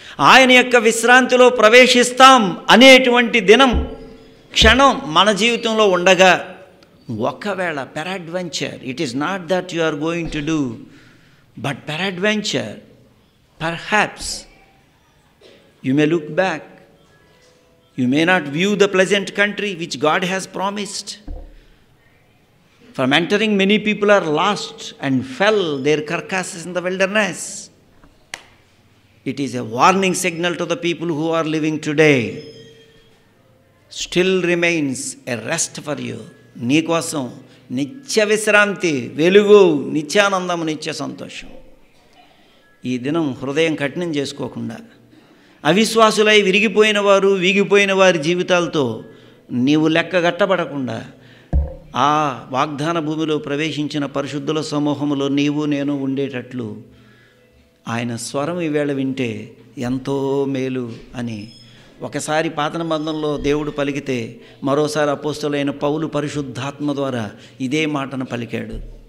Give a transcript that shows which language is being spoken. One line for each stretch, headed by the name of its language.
Telugu: ఆయన యొక్క విశ్రాంతిలో ప్రవేశిస్తాం అనేటువంటి దినం, క్షణం మన జీవితంలో ఉండగా ఒకవేళ
English: Peradventure, it is not that you are going to do, but peradventure perhaps you may look back, you may not view the pleasant country which God has promised. From entering, many people are lost and fell their carcasses in the wilderness. It is a warning signal to the people who are living today. Still remains a rest for you.
Telugu: నీ కోసం నిత్య విశ్రాంతి, వెలుగు, నిత్యానందము, నిత్య సంతోషం. ఈ దినం హృదయం కఠినం చేసుకోకుండా అవిశ్వాసులై విరిగిపోయిన వారు, వీగిపోయిన వారి జీవితాలతో నీవు లెక్కగట్టబడకుండా ఆ వాగ్దాన భూమిలో ప్రవేశించిన పరిశుద్ధుల సమూహములో నీవు నేను ఉండేటట్లు ఆయన స్వరం ఈవేళ వింటే ఎంతో మేలు అని ఒకసారి పాత నిబంధనలో దేవుడు పలికితే మరోసారి అపోస్తలుడైన పౌలు పరిశుద్ధాత్మ ద్వారా ఇదే మాటను పలికాడు.